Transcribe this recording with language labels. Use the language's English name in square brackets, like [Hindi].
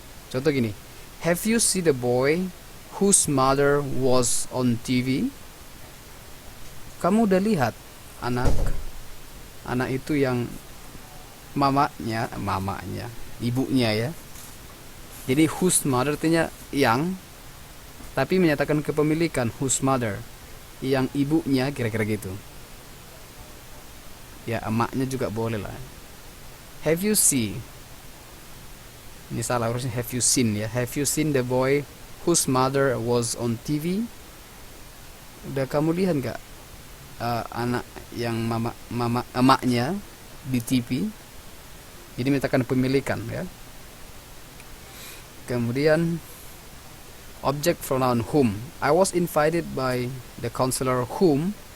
[English] Contoh gini, have you seen the boy whose mother was on TV? [Indonesian] Kamu udah lihat anak itu yang mamanya, ibunya ya. Jadi whose mother artinya yang, tapi menyatakan kepemilikan, whose mother, yang ibunya, kira-kira gitu. Ya, emaknya juga boleh lah. [English] Have you seen, [Indonesian] ini salah, harusnya [English] have you seen [Indonesian] ya. [English] Have you seen the boy whose mother was on TV? [Indonesian] Udah kamu lihat nggak anak yang emaknya di TV? Jadi menyatakan pemilikan ya. Kemudian object pronoun whom. [English] I was invited by the counselor whom.